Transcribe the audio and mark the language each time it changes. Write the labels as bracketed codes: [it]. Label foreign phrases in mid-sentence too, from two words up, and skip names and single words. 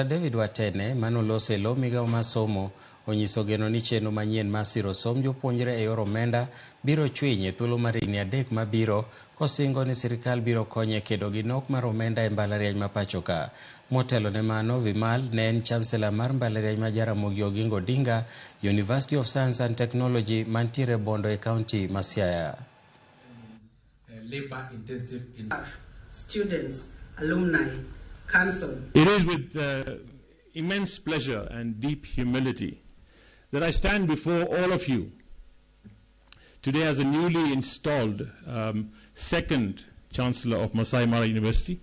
[luo] David Watene manoloso e lo migawo mar somo onyiso geno ni chenro manyien mar siro somb jopuonjre e yor omenda biro chwiny e thuolo mar higni 3 mabiro kosingo ni sirikal biro konye kedo gi nok mar omenda e mbalariany ma pachoka. Motelo ne mano, Vimal ne en chancellor mar mbalariany ma Jaramogi Oginga Odinga, University of Science and Technology mantiere Bondo e county ma Siaya. [en] Labor intensive students, alumni, council. It is with immense pleasure and deep humility that I stand before all of you today as a newly installed second Chancellor of Masai Mara University.